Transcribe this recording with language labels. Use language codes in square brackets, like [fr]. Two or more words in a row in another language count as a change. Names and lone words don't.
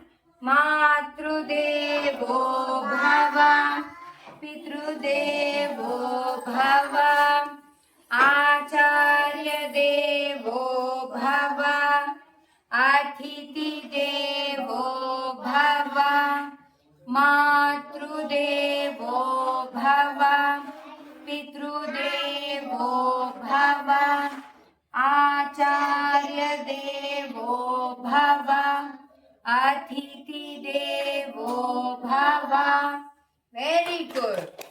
[sa] మాతృదేవో భవ, పితృదేవో భవ, ఆచార్య దేవో భవ, అతిథి దేవో భవ, మాతృదేవో భవ, పితృదేవో భవ, आचार्य देवो भव अतिथि देवो भव [en] very good